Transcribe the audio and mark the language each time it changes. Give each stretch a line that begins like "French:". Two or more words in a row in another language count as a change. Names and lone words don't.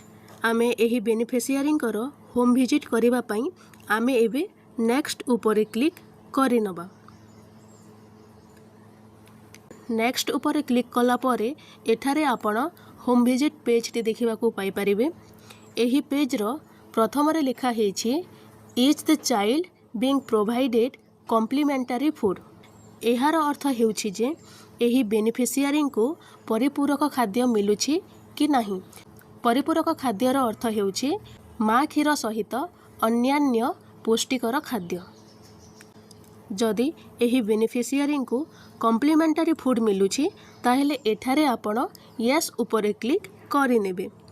Odia: ଆମେ ଏହି ବେନିଫିସିଆରୀଙ୍କର
English: home visit
Odia: କରିବା ପାଇଁ ଆମେ ଏବେ ନେକ୍ସଟ ଉପରେ କ୍ଲିକ କରିନେବା। ନେକ୍ସଟ ଉପରେ କ୍ଲିକ କଲା ପରେ ଏଠାରେ ଆପଣ
English: home visit page
Odia: ଟି ଦେଖିବାକୁ ପାଇ ପାରିବେ। ଏହି ପେଜ ର ପ୍ରଥମ ରେ ଲେଖା ହୋଇଛି
English: is the child being provided complementary food.
Odia: ଏହାର ଅର୍ଥ ହେଉଛି ଯେ ଏହି ବେନିଫିସିଆରୀ କୁ ପରିପୂରକ ଖାଦ୍ୟ ମିଳୁଛି କି ନାହିଁ। ପରିପୂରକ ଖାଦ୍ୟର ଅର୍ଥ ହେଉଛି ମାଁ କ୍ଷୀର ସହିତ ଅନ୍ୟାନ୍ୟ ପୁଷ୍ଟିକର ଖାଦ୍ୟ। ଯଦି ଏହି ବେନିଫିସିଆରୀ କୁ
English: complementary food
Odia: ମିଳୁଛି ତାହେଲେ ଏଠାରେ ଆପଣ ୟେସ ଉପରେ କ୍ଲିକ କରିନେବେ।